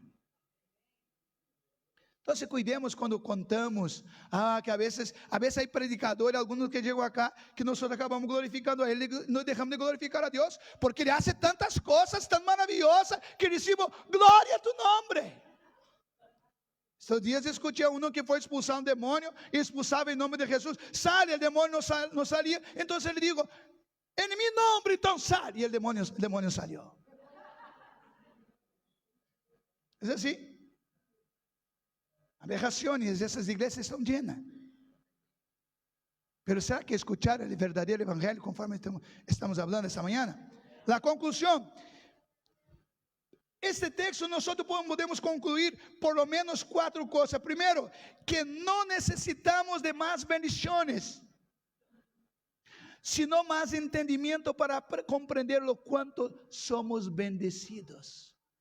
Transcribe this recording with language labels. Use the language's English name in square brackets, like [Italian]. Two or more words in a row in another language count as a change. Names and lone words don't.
[Spanish] Entonces cuidemos cuando contamos, que a veces hay predicadores, algunos que llegan acá, que nosotros acabamos glorificando a Él, no dejamos de glorificar a Dios, porque Ele hace tantas cosas tan maravillosas, que decimos, gloria a tu nombre. Estos días escuché a uno que [Portuguese] foi expulsar um demônio e expulsava em nome de Jesus. Sale, o demônio não salia. Então ele digo, em meu nome, então sale. E o demônio salió. É assim. Aberrações, essas igrejas estão llenas. [Spanish] Pero será que escuchar [Portuguese] o verdadeiro evangelho, conforme estamos falando esta manhã? La conclusão. [Spanish] Este texto nosotros podemos concluir por lo menos 4 cosas. Primero, que no necesitamos de más bendiciones, sino más entendimiento para comprender lo cuánto somos bendecidos.